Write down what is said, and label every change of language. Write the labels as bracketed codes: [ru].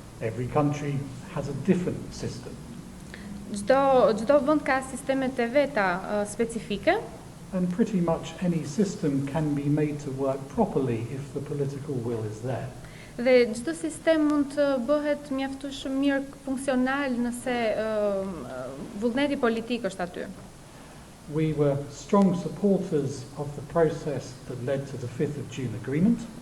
[en] Every country has a different system. [sq] Çdo vend ka sistemet e veta specifike. [en] And pretty much any system can be made to work properly if the political will is there. [sq] Dhe çdo sistem mund të bëhet mjaftueshëm mirë funksional nëse vullneti politik është aty. [en] We were strong supporters of the process that led to the 5th of June agreement.